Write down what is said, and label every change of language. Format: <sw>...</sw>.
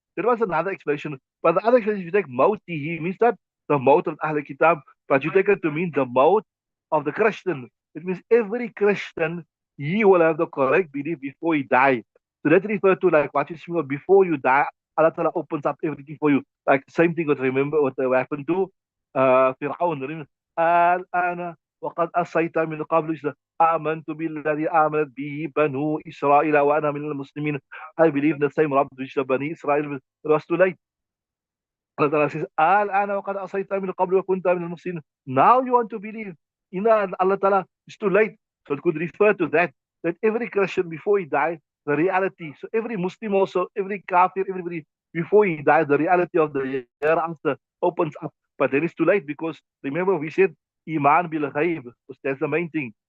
<en>There was another explanation. But the other explanation, if you take Mauti, he means that the Maut of Ahl Kitab, but you take it to mean the Maut of the Christian. It means every Christian, he will have the correct belief before he dies. So that refers to like what you see before you die, Allah Ta'ala opens up everything for you. Like same thing what remember what happened to Fir'aun.</en> <ar>الآن وقد أصيت من قبل آمنت بالذي آمنت به بنو إسرائيل وأنا من المسلمين.</ar> <en>I believe the same Rabb which the Bani Israel was too late. Allah Ta'ala says,</en> <ar>الآن وقد أصيت من قبل وكنت من المسلمين.</ar> <en>Now you want to believe. In Allah Ta'ala, it's too late. So it could refer to that every Christian before he died, the reality. So every Muslim also, every Kafir, everybody, before he died, the reality of the hereafter opens up. But then it's too late because remember we said Iman bil ghaib. That's the main thing.</en>